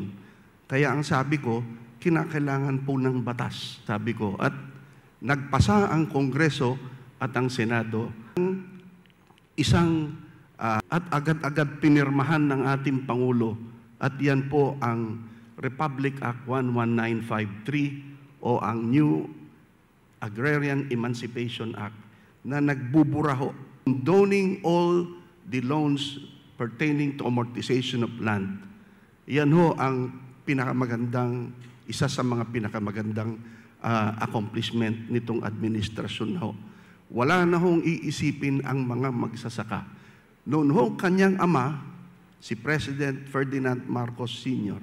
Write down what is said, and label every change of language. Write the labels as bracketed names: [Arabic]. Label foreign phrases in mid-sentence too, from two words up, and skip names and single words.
[Filipino] Kaya ang sabi ko, kinakailangan po ng batas, sabi ko. At nagpasa ang Kongreso at ang Senado isang at agad-agad pinirmahan ng ating Pangulo, at yan po ang Republic Act 11953 o ang New Agrarian Emancipation Act na nagbuburaho, [English] condoning all the loans pertaining to amortization of land. [Filipino] Yan ho ang isa sa mga pinakamagandang accomplishment nitong administrasyon ho. Wala na hong iisipin ang mga magsasaka. Noon ho kanyang ama, si President Ferdinand Marcos Sr.